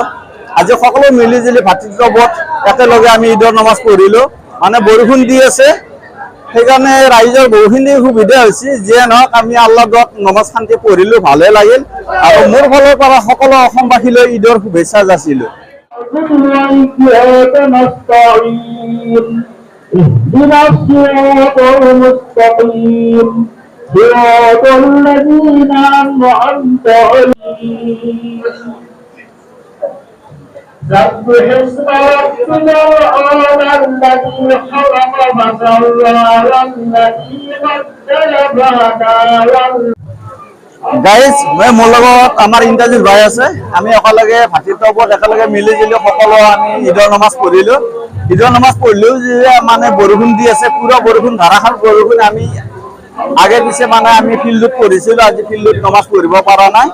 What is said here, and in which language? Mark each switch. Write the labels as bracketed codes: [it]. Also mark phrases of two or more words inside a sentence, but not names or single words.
[as] আজি সকলো মিলিজুলি ভাতৃত্ববোধ একেলগে আমি ঈদৰ নমাজ পঢ়িলোঁ। মানে বৰষুণ দি আছে, সেইকাৰণে ৰাইজৰ বহুখিনি সুবিধা হৈছে। যিয়ে নহওক আমি আল্লাহ দোৱাত নমাজ শান্তি পঢ়িলোঁ, ভালে লাগিল। আৰু মোৰ ফালৰ পৰা সকলো অসমবাসীলৈ ঈদৰ শুভেচ্ছা যাচিলোঁ। [ar] اهدنا الصراط المستقيم صراط الذين أنعمت عليهم سبح اسم ربك الأعلى الذي خلق فسوى والذي قدر فهدى [as] গাইজ, মই মোৰ লগত আমাৰ ইণ্টাৰভিউ ভাই আছে। আমি একেলগে ভাতৃত্ববোধ একেলগে মিলিজুলি সকলো আমি ঈদৰ নমাজ পঢ়িলোঁ। ঈদৰ নমাজ পঢ়িলেও যে মানে বৰষুণ দি আছে, পুৰা বৰষুণ, ধাৰাসাৰ বৰষুণ। আমি আগে পিছে মানে আমি ফিল্ডত পঢ়িছিলোঁ, আজি ফিল্ডত নমাজ পঢ়িব পৰা নাই।